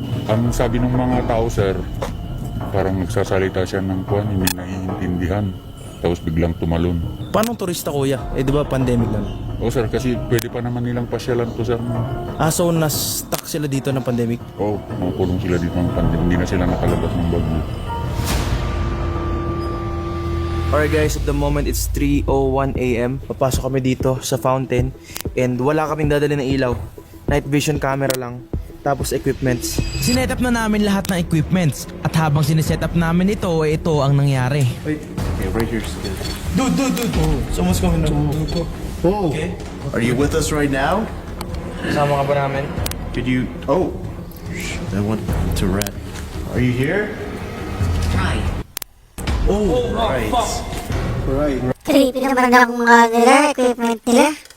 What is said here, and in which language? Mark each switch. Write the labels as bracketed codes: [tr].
[tl] Ang sabi ng mga tao sir, parang nagsasalita siya ng kwan, hindi naiintindihan. Tapos biglang tumalon. Paano turista kuya? Eh di ba pandemic lang? O sir, kasi pwede pa naman nilang pasyalan to sir. So na-stuck sila dito ng pandemic? Oo, makulong sila dito ng pandemya. Hindi na sila nakalabas ng bagyo. [en] Alright guys, at the moment it's 3:01 AM. [tl] Papasok kami dito sa fountain and wala kaming dadali ng ilaw. Night vision camera lang. Tapos equipments. Sinet up na namin lahat ng equipments at habang sineset up namin ito, ito ang nangyari. [en] Okay, right here's good. Dude. Oh, someone's coming up. Oh, are you with us right now? [tl] Kasama ka ba namin? [en] Did you? Oh, that went to red. Are you here? Right. Right. Right. [tl] Creepy naman na kung mga nila, equipment nila.